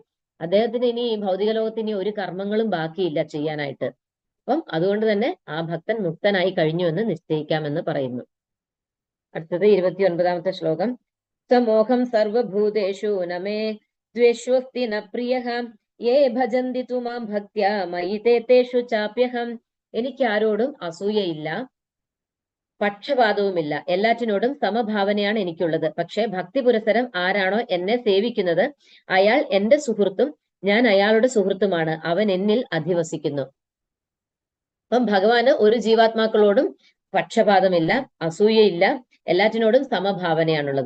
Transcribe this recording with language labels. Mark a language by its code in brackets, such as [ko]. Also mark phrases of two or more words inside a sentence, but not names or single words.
[ml] അദ്ദേഹത്തിന് ഇനി ഭൗതിക ലോകത്ത് ഇനി ഒരു കർമ്മങ്ങളും ബാക്കിയില്ല ചെയ്യാനായിട്ട്. അപ്പം അതുകൊണ്ട് തന്നെ ആ ഭക്തൻ മുക്തനായി കഴിഞ്ഞു എന്ന് നിശ്ചയിക്കാമെന്ന് പറയുന്നു. അടുത്തത് 29ാമത്തെ ശ്ലോകം. [sa] സമോഹം സർവഭൂതേഷു നമേ ദ്വേഷ്വസ്തി ന പ്രിയഃ യേ ഭജന്തി തു മാം ഭക്ത്യാ മയി തേഷു ചാപ്യഹം. [ml] എനിക്ക് ആരോടും അസൂയയില്ല, പക്ഷപാതവുമില്ല, എല്ലാറ്റിനോടും സമഭാവനയാണ് എനിക്കുള്ളത്. പക്ഷെ ഭക്തി പുരസരം ആരാണോ എന്നെ സേവിക്കുന്നത് അയാൾ എന്റെ സുഹൃത്തും ഞാൻ അയാളുടെ സുഹൃത്തുമാണ്. അവൻ എന്നിൽ അധിവസിക്കുന്നു. അപ്പം ഭഗവാന് ഒരു ജീവാത്മാക്കളോടും പക്ഷപാതമില്ല, അസൂയയില്ല, എല്ലാറ്റിനോടും സമഭാവനയാണുള്ളത്.